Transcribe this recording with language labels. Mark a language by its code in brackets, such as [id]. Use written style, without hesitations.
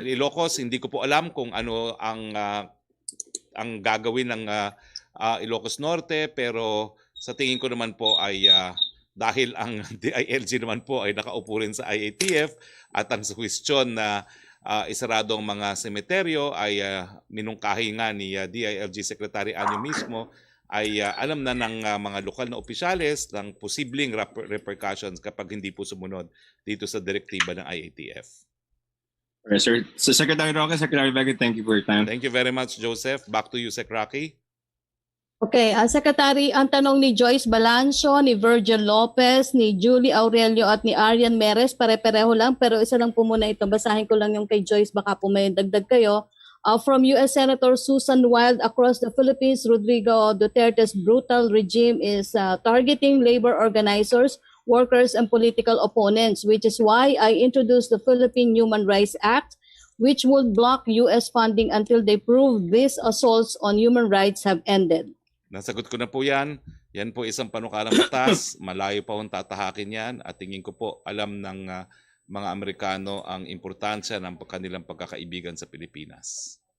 [tl] Ilocos, hindi ko po alam kung ano ang gagawin ng Ilocos Norte, pero sa tingin ko naman po ay dahil ang DILG naman po ay nakaupo rin sa IATF at ang suwestyon na isarado ang mga semeteryo ay minungkahi nga ni DILG Secretary Anyo mismo, ay alam na ng mga lokal na opisyales ng posibleng repercussions kapag hindi po sumunod dito sa direktiba ng IATF. [en] Alright, sir. So Secretary Roque, Secretary Vega, thank you for your time. Thank you very much, Joseph. Back to you, Sec. Roque. [tl] Okay, Secretary, ang tanong ni Joyce Balancio, ni Virgil Lopez, ni Julie Aurelio at ni Arian Meres, pare-pareho lang, pero isa lang po muna ito. Basahin ko lang yung kay Joyce, baka po may dagdag kayo. [en] From U.S. Senator Susan Wild, across the Philippines, Rodrigo Duterte's brutal regime is targeting labor organizers, workers, and political opponents, which is why I introduced the Philippine Human Rights Act, which would block U.S. funding until they prove these assaults on human rights have ended. [tl] Nasagot ko na po yan. Yan po isang panukalang batas. Malayo pa akong tatahakin yan. At tingin ko po alam ng mga Amerikano ang importansya ng kanilang pagkakaibigan sa Pilipinas.